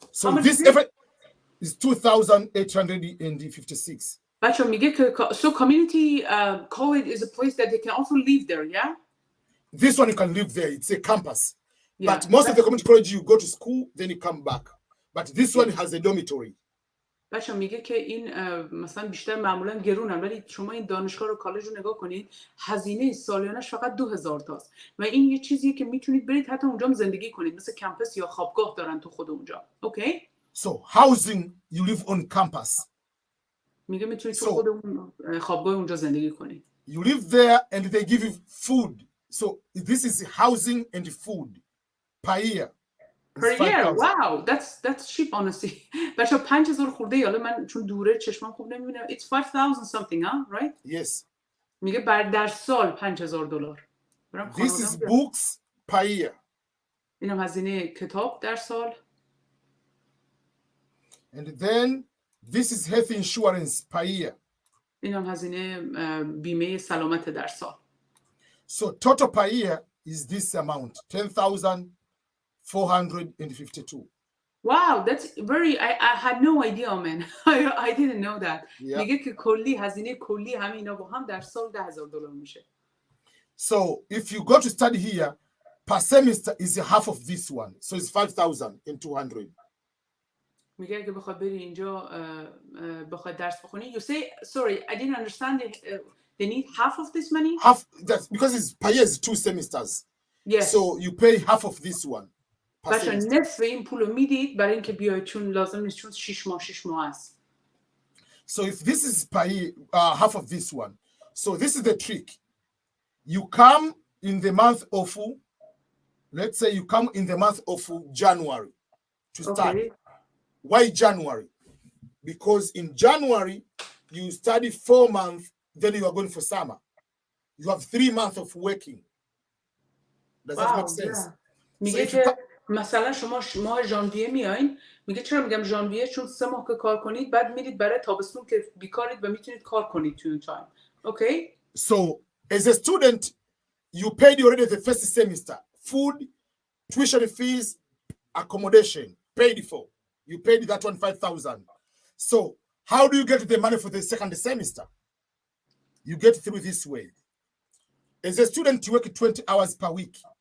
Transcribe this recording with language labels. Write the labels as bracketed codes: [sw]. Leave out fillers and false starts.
[en] so this is 2,856. [fa] بچه میگه که [en] so community college is a place that they can also live there, yeah? This one you can live there. It's a campus. But most of the community college you go to school, then you come back. But this one has a dormitory. [fa] بچه میگه که این مثلا بیشتر معمولا گرونن ولی شما این دانشگاه رو کالج رو نگاه کنید هزینه سالیانش فقط 2000 تاست و این یه چیزیه که میتونید برید حتی اونجا هم زندگی کنید مثل کمپس یا خوابگاه دارن تو خود اونجا. اوکی؟ [en] So housing you live on campus. [fa] میگه میتونید تو خود اون خوابگاه اونجا زندگی کنید. [en] You live there and they give you food. So this is housing and food per year. Per year, wow, that's cheap honestly. [fa] بچه 5000 خورده حالا من چون دوره چشمم خوب نمیبینم. [en] It's 5000 something, huh? Right? Yes. [fa] میگه در سال $5000. [en] This is books per year. [fa] اینم هزینه کتاب در سال. [en] And then this is health insurance per year. [fa] اینم هزینه بیمه سلامت در سال. [en] So total per year is this amount, 10,452. Wow, that's very. I had no idea, man. I didn't know that. [fa] میگه که کلی هزینه کلی همه اینا با هم در سال $10,000 میشه. [en] So if you go to study here, per semester is half of this one. So it's 5,200. [fa] میگه اگه بخواد بری اینجا بخواد درس بخونی. [en] You say, sorry, I didn't understand it. They need half of this money? Half, that's because it's per year is 2 semesters. Yes. So you pay half of this one. [fa] بچه نصف این پولو میدید برای اینکه بیاید چون لازم نیست چون 6 ماه است. [en] So if this is per year, half of this one. So this is the trick. You come in the month of, let's say you come in the month of January to study. Okay. Why January? Because in January you study 4 months, then you are going for summer. You have 3 months of working. Does that make sense? [fa] میگه که مثلا شما ماه ژانویه میایین میگه چرا میگم ژانویه چون 3 ماه که کار کنید بعد میرید برای تابستون که بیکارید و میتونید کار کنید تو اون تایم. [en] Okay? So as a student you paid already the first semester. Food, tuition fees, accommodation paid for. You paid that one 5,000. So how do you get the money for the second semester? You get through this way. As a student, you work 20 hours per week.